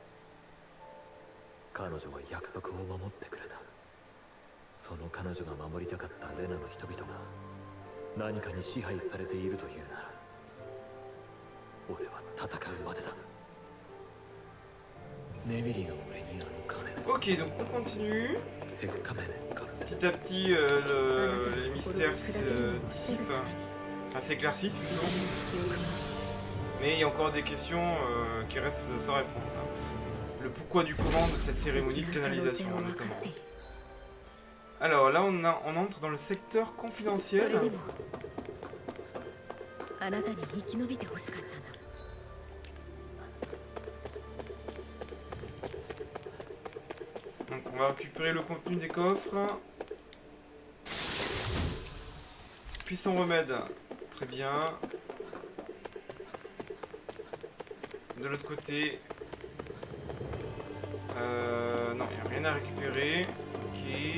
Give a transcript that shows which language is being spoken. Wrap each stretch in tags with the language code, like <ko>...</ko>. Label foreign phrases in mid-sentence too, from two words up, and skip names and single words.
<ja>彼女は約束を守ってくれた。その彼女が守りたかったレナの人々が何かに支配されているというなら、俺は戦うまでだ。ネミリの俺にあの仮面。</ja> <fr>Ok, donc on continue.</fr> <ja>鉄仮面かぶせ。</ja> <fr>Petit à petit, les mystères se dissipent. Enfin, s'éclaircissent plutôt. Mais il y a encore des questions qui restent sans réponse. Hein. Le pourquoi du comment de cette cérémonie de canalisation, notamment. Alors là, on entre dans le secteur</fr> <ja>そ</ja> <fr>confidentiel.</fr> <ja>れでもあなたに生き延びてほしかったな。</ja> <fr>Donc on va récupérer le contenu des coffres. Puissant remède. Très bien. De l'autre côté. Non, il n'y a rien à récupérer. Ok.</fr>